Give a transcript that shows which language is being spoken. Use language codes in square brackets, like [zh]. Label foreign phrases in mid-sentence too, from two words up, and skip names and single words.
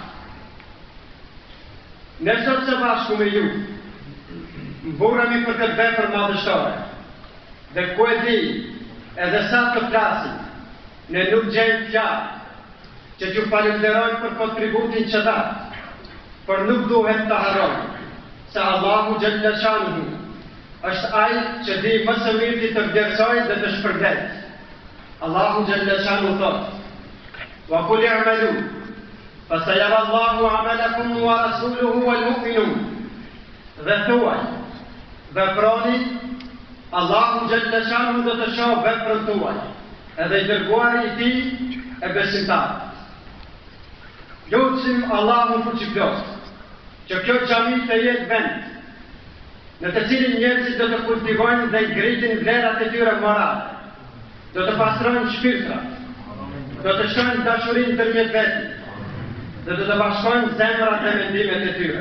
[sq] Ne sot së bashku me ju mburemi për këtë vepër madhështore, dhe ku e di, edhe sa të flasim, ne nuk gjejmë fjalë që t'ju falenderojmë për kontributin që datë, por nuk duhet të harrojmë se [ar] الله جل شأنه [sq] është ai që di më së miri të vlerësojë dhe të shpërblet. [ar] الله جل شأنه [sq] thotë: [ar] "وقل اعملوا فسيرى الله عملكم ورسوله والمؤمنون." [sq] Dhe thuaj, veproni, [ar] الله جل شأنه [sq] do të shohë veprën tuaj, edhe I dërguari I tij e besimtarët. Lutsim Allahun fuqiplot që kjo xhami të jetë vend në të cilin njerëzit do të kultivojnë dhe ngritin vlerat e tyre morale, do të pastrojnë shpirtrat, do të shkojnë dashurinë ndërmjet vetit, dhe do të bashkojnë zemrat dhe mendimet e tyre.